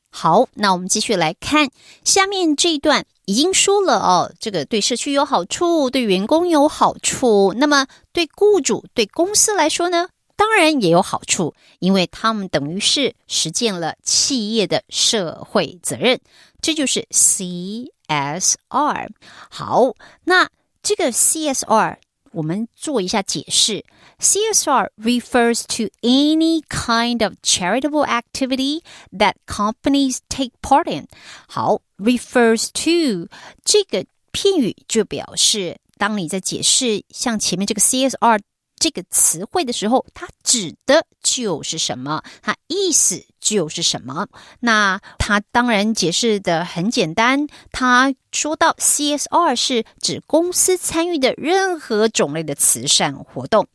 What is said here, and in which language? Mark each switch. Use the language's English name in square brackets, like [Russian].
[Chinese] 好，那我们继续来看下面这一段，已经说了哦，这个对社区有好处，对员工有好处，那么对雇主对公司来说呢，当然也有好处，因为他们等于是实践了企业的社会责任，这就是 CSR。好，那这个 CSR 我们做一下解释。 [English] CSR refers to any kind of charitable activity that companies take part in。 [Chinese] 好， refers to 这个片语就表示当你在解释像前面这个 CSR 这个词汇的时候，它指的就是什么，它意思就是什么。那它当然解释的很简单，它说到 CSR 是指公司参与的任何种类的慈善活动。